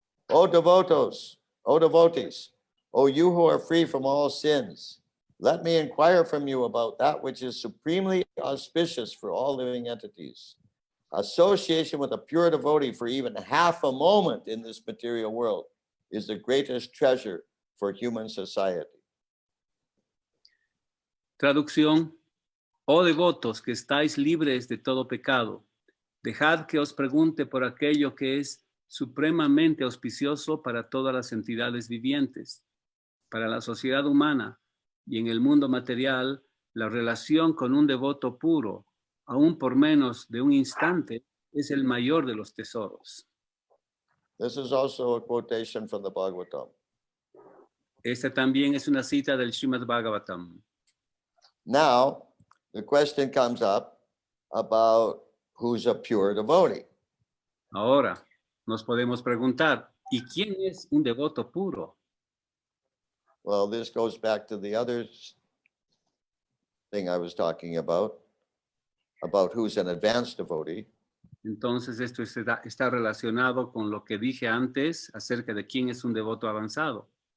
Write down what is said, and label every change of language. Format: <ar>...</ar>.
<en>O devotees, O you who are free from all sins, let me inquire from you about that which is supremely auspicious for all living entities. Association with a pure devotee for even half a moment in this material world is the greatest treasure for human society.</en> <es>Traducción. Oh devotos que estáis libres de todo pecado, dejad que os pregunte por aquello que es supremamente auspicioso para todas las entidades vivientes. Para la sociedad humana y en el mundo material, la relación con un devoto puro, aún por menos de un instante, es el mayor de los tesoros.</es> <en>This is also a quotation from the Bhagavatam.</en> <es>Esta también es una cita del Srimad Bhagavatam.</es> <en>Now, the question comes up about who's a pure devotee.</en> <es>Ahora, nos podemos preguntar, ¿y quién es un devoto puro?</es> <en>Well, this goes back to the other thing I was talking about who's an advanced devotee.</en> <es>Entonces, esto está relacionado con lo que dije antes acerca de quién es un devoto avanzado.</es>